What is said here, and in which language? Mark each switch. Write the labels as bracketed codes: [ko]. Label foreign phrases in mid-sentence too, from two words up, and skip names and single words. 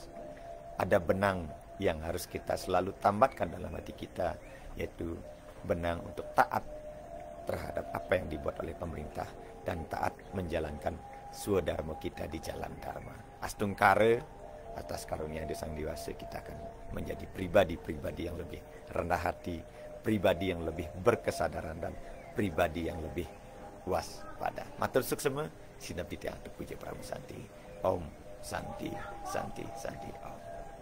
[id] Ada benang yang harus kita selalu tambatkan dalam hati kita, yaitu benang untuk taat terhadap apa yang dibuat oleh pemerintah dan taat menjalankan swadharma kita di jalan dharma. Astungkare, atas karunia Hidup Sang Dewasa kita akan menjadi pribadi-pribadi yang lebih rendah hati, pribadi yang lebih berkesadaran, dan pribadi yang lebih waspada. [ban] Matur suksema, Sinapiti Antuk Puja Pramu Santi. [sa] Om Santi, Santi, Santi, Om.